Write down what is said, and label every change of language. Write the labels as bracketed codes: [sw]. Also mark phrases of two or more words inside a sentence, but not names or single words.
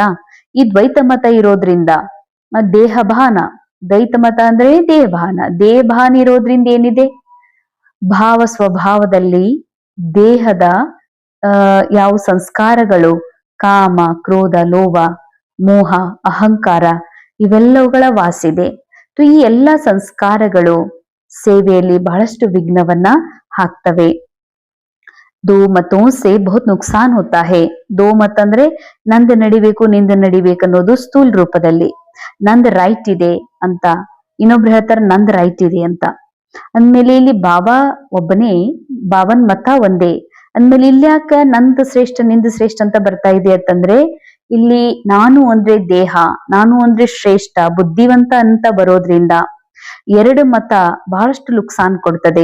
[kn] ಈ ದ್ವೈತ ಮತ ಇರೋದ್ರಿಂದ ದೇಹಭಾನ, ದ್ವೈತ ಮತ ಅಂದ್ರೆ ದೇಹಭಾನ ಇರೋದ್ರಿಂದ ಏನಿದೆ, ಭಾವ ಸ್ವಭಾವದಲ್ಲಿ ದೇಹದ ಯಾವ ಸಂಸ್ಕಾರಗಳು, ಕಾಮ, ಕ್ರೋಧ, ಲೋಭ, ಮೋಹ, ಅಹಂಕಾರ ಇವೆಲ್ಲವುಗಳ ವಾಸಿದೆ. ಈ ಎಲ್ಲ ಸಂಸ್ಕಾರಗಳು ಸೇವೆಯಲ್ಲಿ ಬಹಳಷ್ಟು ವಿಘ್ನವನ್ನ ಹಾಕ್ತವೆ. [hi] दो मतों से बहुत नुकसान होता है. [kn] दो ಮತ ಅಂದ್ರೆ ನಂದು ನಡಿಬೇಕು ನಿಂದು ನಡಿಬೇಕು ಅನ್ನೋದು ಸ್ಥೂಲ್ ರೂಪದಲ್ಲಿ. ನಂದು ರೈಟ್ ಇದೆ ಅಂತ, ಇನ್ನೊಬ್ರು ಹೇಳ್ತಾರೆ ನಂದು ರೈಟ್ ಇದೆ ಅಂತ. ಅಂದ್ಮೇಲೆ ಇಲ್ಲಿ ಬಾಬಾ ಒಬ್ಬನೇ, ಬಾಬನ್ ಮತ ಒಂದೇ ಅಂದ್ಮೇಲೆ ಇಲ್ಲಿ ಯಾಕ ನಂದು ಶ್ರೇಷ್ಠ ನಿಂದು ಶ್ರೇಷ್ಠ ಅಂತ ಬರ್ತಾ ಇದೆ ಅಂತಂದ್ರೆ, ಇಲ್ಲಿ ನಾನು ಅಂದ್ರೆ ದೇಹ, ನಾನು ಅಂದ್ರೆ ಶ್ರೇಷ್ಠ ಬುದ್ಧಿವಂತ ಅಂತ ಬರೋದ್ರಿಂದ ಎರಡು ಮತ ಬಹಳಷ್ಟು ನುಕ್ಸಾನ್ ಕೊಡ್ತದೆ.